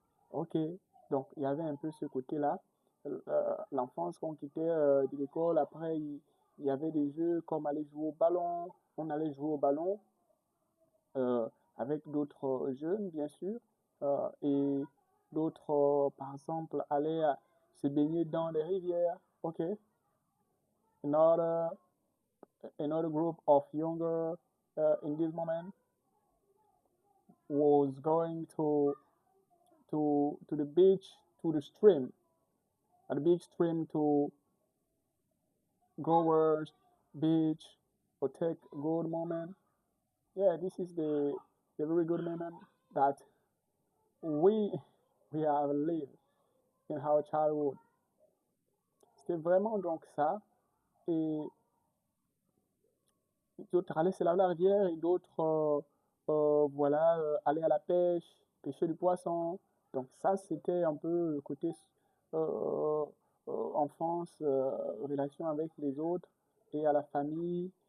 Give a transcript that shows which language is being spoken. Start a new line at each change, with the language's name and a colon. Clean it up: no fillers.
French: Ok, donc il y avait un peu ce côté-là. L'enfance, quand on quittait de l'école, après, il y avait des jeux comme aller jouer au ballon. On allait jouer au ballon euh, avec d'autres jeunes, bien sûr, et d'autres, par exemple, aller se baigner dans les rivières.
English: Ok, another, another group of younger in this moment was going to the beach, to the stream, at the big stream to go beach or take a good moment. Yeah, this is the very good moment that we we have lived in our childhood.
French: C'était vraiment donc ça. Et d'autres allaient se laver la rivière et d'autres voilà aller à la pêche, pêcher du poisson. Donc ça c'était un peu le côté euh, enfance, relation avec les autres et à la famille.